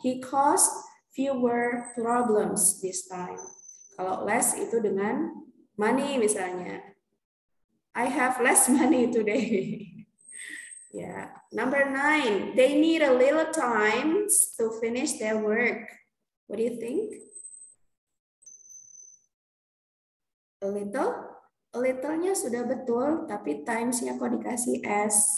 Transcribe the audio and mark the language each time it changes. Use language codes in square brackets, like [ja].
[en] He caused fewer problems this time. [id] Kalau less itu dengan money misalnya. [en] I have less money today. Yeah. Number 9, they need a little time to finish their work. What do you think? [id] A little? A little-nya sudah betul, tapi times-nya kok dikasih S.